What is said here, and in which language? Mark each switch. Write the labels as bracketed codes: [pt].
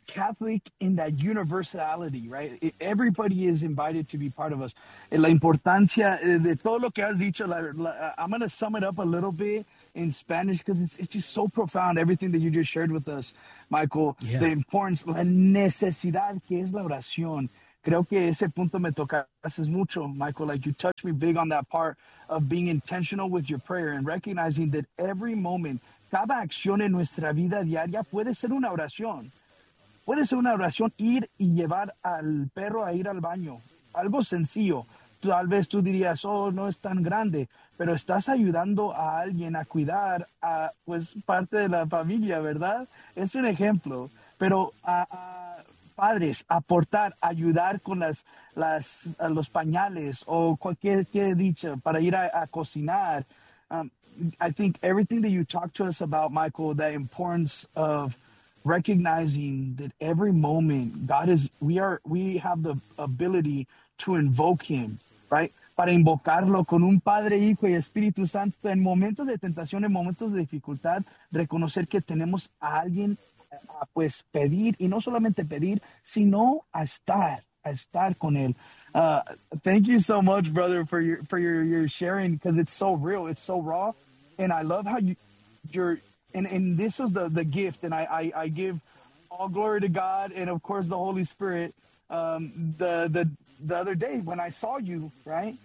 [en] Catholic in that universality, right? Everybody is invited to be part of us. [es] La importancia de todo lo que has dicho. [en] I'm going to sum it up a little bit in Spanish because it's just so profound, everything that you just shared with us, Michael. Yeah. The importance, [es] la necesidad que es la oración. Creo que ese punto me tocas mucho, Michael. [en] Like, you touched me big on that part of being intentional with your prayer and recognizing that every moment, [es] cada acción en nuestra vida diaria puede ser una oración. Puede ser una oración, ir y llevar al perro a ir al baño. Algo sencillo. Tal vez tú dirías, oh, no es tan grande, pero estás ayudando a alguien a cuidar a, pues, parte de la familia, ¿verdad? Es un ejemplo. Pero padres, aportar, ayudar con los pañales o cualquier que dicha para ir a cocinar. [en] I think everything that you talked to us about, Michael, the importance of recognizing that every moment God is, we have the ability to invoke him, right? [es] Para invocarlo con un Padre, Hijo y Espíritu Santo en momentos de tentación, en momentos de dificultad, reconocer que tenemos a alguien a, pues, pedir, y no solamente pedir, sino a estar con él. [en] Thank you so much, brother, for your sharing, because it's so real, it's so raw, and I love how you're, and this is the gift, and I give all glory to God, and of course the Holy Spirit. The other day when I saw you, right?